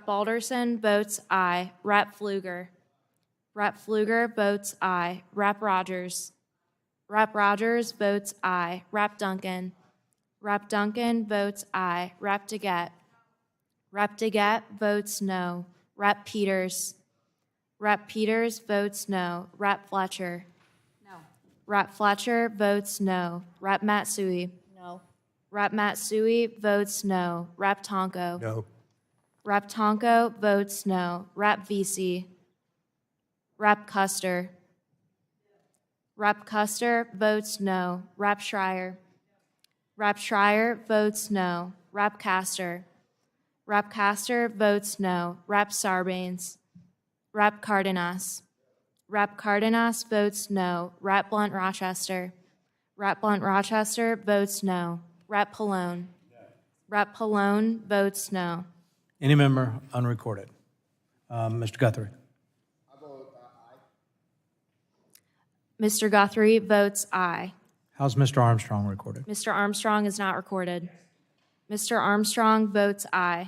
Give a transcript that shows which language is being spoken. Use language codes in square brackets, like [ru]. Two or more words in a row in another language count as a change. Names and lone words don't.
[en] Balderson votes aye. Rep. Pfluger. Rep. Pfluger votes aye. Rep. Rogers. Rep. Rogers votes aye. Rep. Duncan. Rep. Duncan votes aye. Rep. DeGette. Rep. DeGette votes no. Rep. Peters. Rep. Peters votes no. Rep. Fletcher. No. Rep. Fletcher votes no. Rep. Matsui. No. Rep. Matsui votes no. Rep. Tonko. No. Rep. Tonko votes no. Rep. Vesey. Rep. Custer. Rep. Custer votes no. Rep. Schreier. Rep. Schreier votes no. Rep. Castor. Rep. Castor votes no. Rep. Sarbanes. Rep. Cardenas. Rep. Cardenas votes no. Rep. Blunt Rochester. Rep. Blunt Rochester votes no. Rep. Pallone. Rep. Pallone votes no. Any member unrecorded? Mr. Guthrie. Mr. Guthrie votes aye. How's Mr. Armstrong recorded? Mr. Armstrong is not recorded. Mr. Armstrong votes aye.